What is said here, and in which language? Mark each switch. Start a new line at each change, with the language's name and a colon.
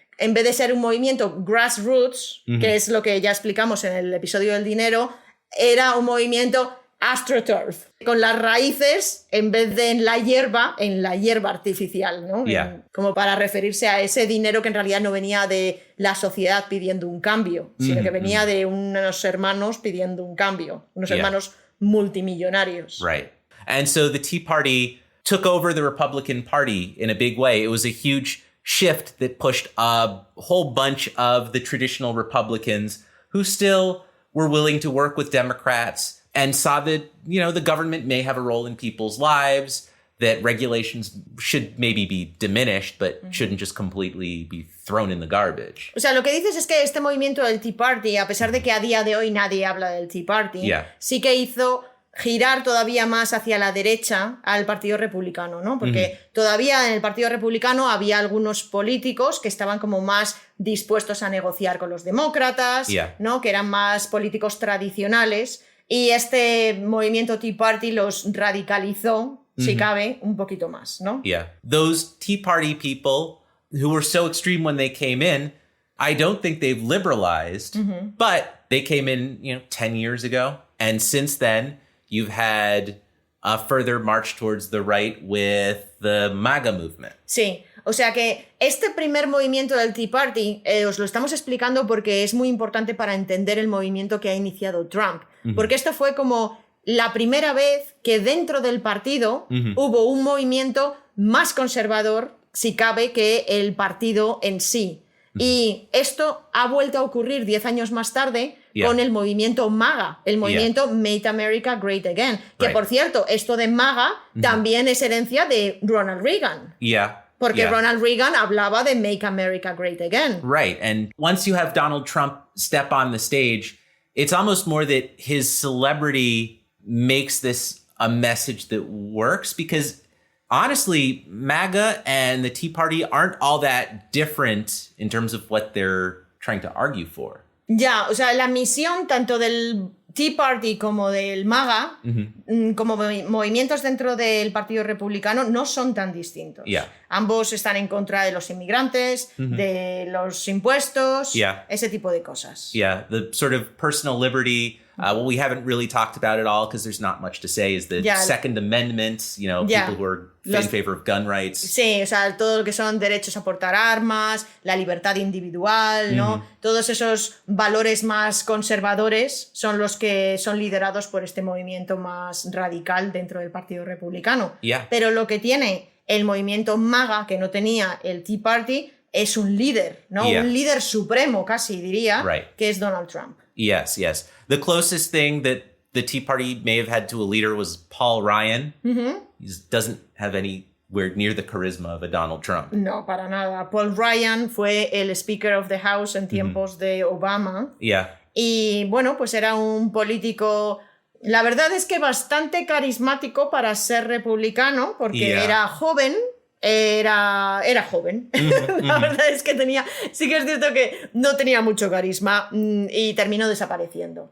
Spanish: En vez de ser un movimiento grassroots, que es lo que ya explicamos en el episodio del dinero, era un movimiento astroturf, con las raíces en vez de en la hierba artificial, ¿no? Como para referirse a ese dinero que en realidad no venía de la sociedad pidiendo un cambio, sino que venía de unos hermanos pidiendo un cambio, unos hermanos multimillonarios.
English: Right. And so the Tea Party took over the Republican Party in a big way. It was a huge shift that pushed a whole bunch of the traditional Republicans who still were willing to work with Democrats and saw that, the government may have a role in people's lives, that regulations should maybe be diminished, but shouldn't just completely be thrown in the garbage.
Spanish: O sea, lo que dices es que este movimiento del Tea Party, a pesar de que a día de hoy nadie habla del Tea Party, sí que hizo girar todavía más hacia la derecha al Partido Republicano, ¿no? Porque todavía en el Partido Republicano había algunos políticos que estaban como más dispuestos a negociar con los demócratas, ¿no? Que eran más políticos tradicionales, y este movimiento Tea Party los radicalizó, si cabe, un poquito más, ¿no?
English: Yeah. Those Tea Party people who were so extreme when they came in, I don't think they've liberalized, but they came in, 10 years ago, and since then, you've had a further march towards the right with the MAGA movement.
Spanish: Sí, o sea que este primer movimiento del Tea Party os lo estamos explicando porque es muy importante para entender el movimiento que ha iniciado Trump. Porque esto fue como la primera vez que dentro del partido hubo un movimiento más conservador, si cabe, que el partido en sí. Y esto ha vuelto a ocurrir 10 años más tarde con el movimiento MAGA, el movimiento Make America Great Again. Que, por cierto, esto de MAGA también es herencia de Ronald Reagan. Porque Ronald Reagan hablaba de Make America Great Again.
English: Right. And once you have Donald Trump step on the stage, it's almost more that his celebrity makes this a message that works because honestly, MAGA and the Tea Party aren't all that different in terms of what they're trying to argue for.
Spanish: Ya, o sea, la misión tanto del Tea Party como del MAGA, como movimientos dentro del Partido Republicano, no son tan distintos.
English: Yeah.
Spanish: Ambos están en contra de los inmigrantes, de los impuestos,
English: Yeah.
Spanish: ese tipo de cosas.
English: Yeah, the sort of personal liberty. What we haven't really talked about at all because there's not much to say is the Second Amendment, you know, people who are in favor of gun rights.
Spanish: Sí, o sea, todo lo que son derechos a portar armas, la libertad individual, ¿no? Todos esos valores más conservadores son los que son liderados por este movimiento más radical dentro del Partido Republicano.
English: Yeah.
Spanish: Pero lo que tiene el movimiento MAGA, que no tenía el Tea Party, es un líder, ¿no?
English: Yeah.
Spanish: Un líder supremo, casi diría,
English: Right.
Spanish: que es Donald Trump.
English: Yes, yes. The closest thing that the Tea Party may have had to a leader was Paul Ryan. He doesn't have anywhere near the charisma of a Donald Trump.
Spanish: No, para nada. Paul Ryan fue el Speaker of the House en tiempos de Obama.
English: Yeah.
Spanish: Y bueno, pues era un político, la verdad es que bastante carismático para ser republicano, porque era joven. Era joven. La verdad es que sí que es cierto que no tenía mucho carisma y terminó desapareciendo.